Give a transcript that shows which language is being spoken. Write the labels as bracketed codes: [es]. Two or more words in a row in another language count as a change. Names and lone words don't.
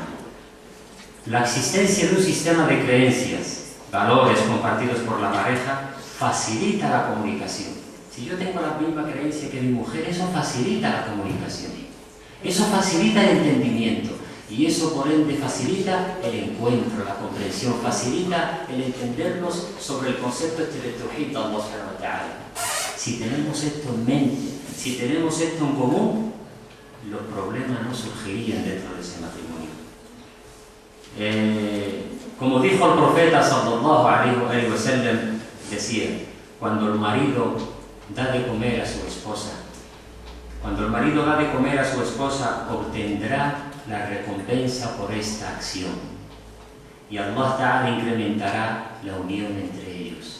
[es] La existencia de un sistema de creencias, valores compartidos por la pareja, facilita la comunicación. Si yo tengo la misma creencia que mi mujer, eso facilita la comunicación, eso facilita el entendimiento y eso por ende facilita el encuentro, la comprensión, facilita el entendernos sobre el concepto de Tawhid de [ar] الله سبحانه وتعالى. [es] Si tenemos esto en mente, si tenemos esto en común, los problemas no surgirían dentro de ese matrimonio. Como dijo el profeta [ar] صلى الله عليه وسلم, [es] decía, cuando el marido da de comer a su esposa, obtendrá la recompensa por esta acción y [ar] الله تعالى [es] incrementará la unión entre ellos.